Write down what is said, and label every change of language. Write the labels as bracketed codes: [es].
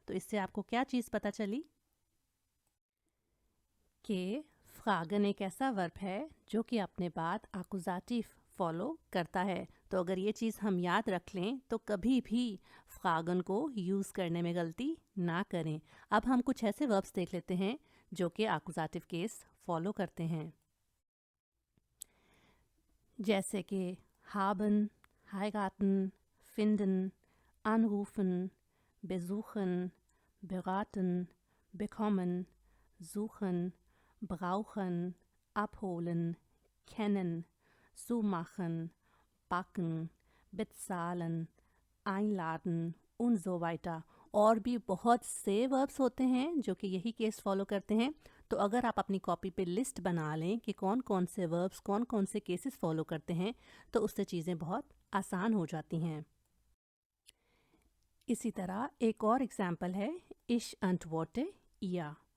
[hi] तो इससे आपको क्या चीज़ पता चली कि फ्रागन एक ऐसा वर्ब है जो कि अपने बाद आकुजाटिव फॉलो करता है. तो अगर ये चीज़ हम याद रख लें तो कभी भी फ्रागन को यूज़ करने में गलती ना करें. अब हम कुछ ऐसे वर्ब्स देख लेते हैं जो कि आकुजाटिव केस फॉलो करते हैं. जैसे कि [de] haben, heiraten, finden, anrufen, besuchen, beraten, bekommen, suchen, brauchen, abholen, kennen, zumachen, backen, bezahlen, einladen und so weiter. [hi] और भी बहुत से वर्ब्स होते हैं जो कि यही केस फॉलो करते हैं. तो अगर आप अपनी कॉपी पे लिस्ट बना लें कि कौन कौन से वर्ब्स कौन कौन से केसेस फॉलो करते हैं, तो उससे चीज़ें बहुत आसान हो जाती हैं. इसी तरह एक और एग्जाम्पल है, [de] Ich antworte ihr.